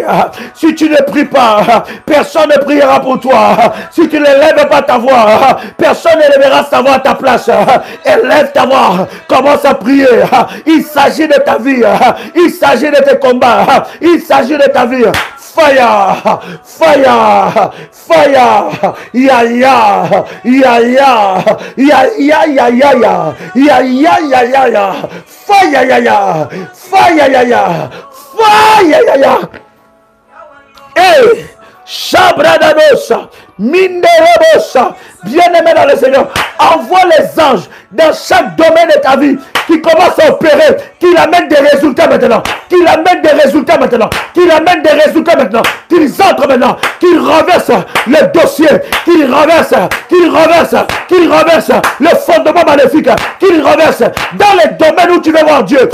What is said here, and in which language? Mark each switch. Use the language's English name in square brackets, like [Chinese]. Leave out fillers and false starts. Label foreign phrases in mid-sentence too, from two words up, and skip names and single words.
[French] Si tu ne pries pas, personne ne priera pour toi. Si tu ne lèves pas ta voix, personne ne lèvera sa voix à ta place. Élève ta voix, commence à prier. Il s'agit de ta vie, il s'agit de tes combats, il s'agit de ta vie. [English] Fire, ya ya, hey, Shabradadosa, Minderebosa, [French] bien-aimé dans le Seigneur, envoie les anges dans chaque domaine de ta vie qui commence à opérer, qu'il amène des résultats maintenant, qu'ils entrent maintenant, qu'ils renversent le dossier, qu'ils renversent le fondement maléfique, qu'ils renversent dans les domaines où tu veux voir Dieu.